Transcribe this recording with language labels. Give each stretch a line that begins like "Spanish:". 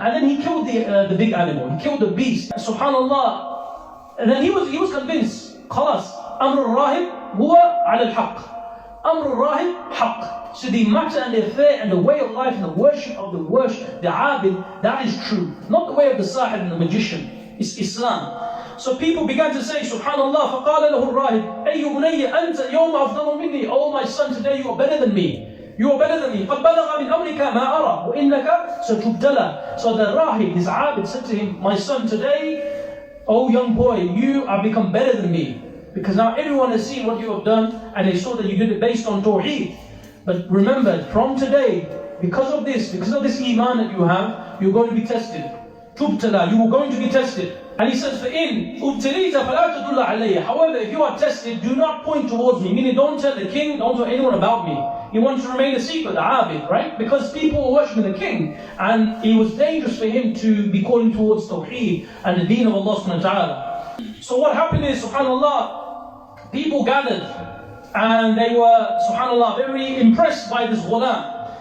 English: And then he killed the big animal. He killed the beast. Subhanallah. And then he was convinced.
Arabic: خلاص. أمر الراهب هو على الحق. أمر الراهب حق.
English: So the matter and the affair and the way of life and the worship of the abid, that is true. Not the way of the sahib and the magician. It's Islam. So people began to say, Subhanallah,
Arabic: فَقَالَ لَهُ الرَّاهِبُ أَيُّ بُنَيَّ أَنْتَ يَوْمَ أَفْضَلُ مِنِّي.
English: Oh my son, today you are better than me. You are better than me.
Arabic: قَدْ بَلَغَ مِنْ أَمْرِكَ مَا أَرَى وَإِنَّكَ سَتُبْتَلَى.
English: So the rahib, his abid, said to him, my son, today, oh young boy, you have become better than me. Because now everyone has seen what you have done, and they saw that you did it based on tawheed. But remember, from today, because of this iman that you have, you're going to be tested. Tubtala, you are going to be tested. And he says,
Arabic: فَإِنْ أُبْتَلِيتَ فَلَا تَدُلَّ عَلَيَّ.
English: However, if you are tested, do not point towards me. Meaning, don't tell the king, don't tell anyone about me. He wants to remain a secret, the abid, right? Because people were worshipping the king, and it was dangerous for him to be calling towards tawheed and the deen of Allah subhanahu wa ta'ala. So what happened is, subhanallah, people gathered, and they were, subhanallah, very impressed by this ghulam.